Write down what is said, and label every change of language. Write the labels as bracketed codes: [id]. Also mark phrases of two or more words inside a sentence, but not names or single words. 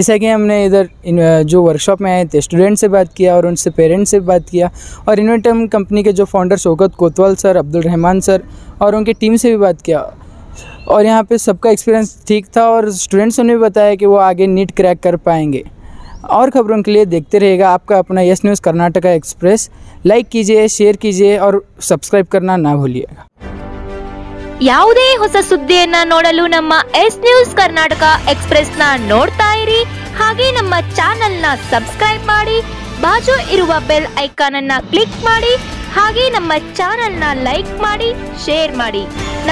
[hi] जैसा कि हमने इधर जो वर्कशॉप में आए थे स्टूडेंट से बात किया और उनसे पेरेंट्स से बात किया, और इन्वेंटम कंपनी के जो फाउंडर शौकत कोतवाल सर, अब्दुल रहमान सर और उनकी टीम से भी बात किया, और यहाँ पे सबका एक्सपीरियंस ठीक था और स्टूडेंट्स ने भी बताया कि वो आगे नीट क्रैक कर पाएंगे। और खबरों के लिए देखते रहिएगा आपका अपना यस न्यूज़ कर्नाटका एक्सप्रेस। लाइक कीजिए, शेयर कीजिए और सब्सक्राइब करना ना भूलिएगा। [kn] ಯಾವುದೇ ಹೊಸ ಸುದ್ದಿಯನ್ನ ನೋಡಲು ನಮ್ಮ ಎಸ್ ನ್ಯೂಸ್ ಕರ್ನಾಟಕ ಎಕ್ಸ್‌ಪ್ರೆಸ್ ನ ನೋಡ್ತಾ ಇರಿ, ಹಾಗೆ ನಮ್ಮ ಚಾನೆಲ್ ನ ಸಬ್ಸ್ಕ್ರೈಬ್ ಮಾಡಿ, ಬಾಜು ಇರುವ [en] bell icon [kn] ಅನ್ನ ಕ್ಲಿಕ್ ಮಾಡಿ, ಹಾಗೆ ನಮ್ಮ ಚಾನೆಲ್ ನ ಲೈಕ್ ಮಾಡಿ, ಶೇರ್ ಮಾಡಿ.